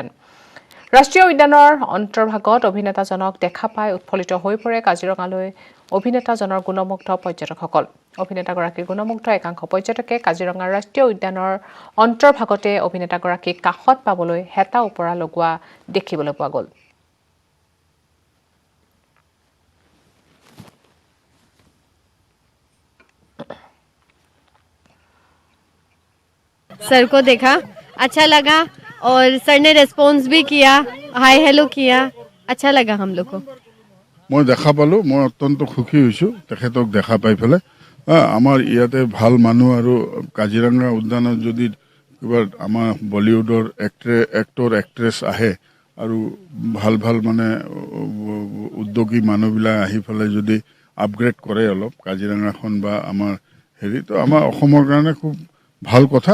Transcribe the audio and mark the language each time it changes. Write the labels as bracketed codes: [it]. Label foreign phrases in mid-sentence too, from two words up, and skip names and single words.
[as] ৰাষ্ট্ৰীয় উদ্যানৰ অন্তৰ্ভাগত অভিনেতাজনক দেখা পাই উৎফুল্লিত হৈ পৰে কাজিৰঙালৈ অভিনেতাজনৰ গুণমুগ্ধ পৰ্যটকসকল। অভিনেতাগৰাকীৰ গুণমুগ্ধ একাংশ পৰ্যটকে কাজিৰঙাৰ ৰাষ্ট্ৰীয় উদ্যানৰ অন্তৰ্ভাগতে অভিনেতাগৰাকীক কাষত পাবলৈ হেতা ওপৰা লগোৱা দেখিবলৈ পোৱা গ'ল। [hi] सर को देखा, अच्छा लगा और सर ने रेस्पॉन्स भी किया, [en] hi hello [hi] किया, अच्छा लगा हम लोग को। [as] মই দেখা পালোঁ, মই অত্যন্ত সুখী হৈছোঁ তেখেতক দেখা পাই পেলাই। আমাৰ ইয়াতে ভাল মানুহ আৰু কাজিৰঙা উদ্যানত যদি কিবা আমাৰ বলিউডৰ [en] actor actress [as] আহে আৰু ভাল মানে উদ্যোগী মানুহবিলাক আহি পেলাই যদি আপগ্ৰেড কৰে অলপ কাজিৰঙাখন বা আমাৰ হেৰি, তো আমাৰ অসমৰ কাৰণে খুব ভাল কথা।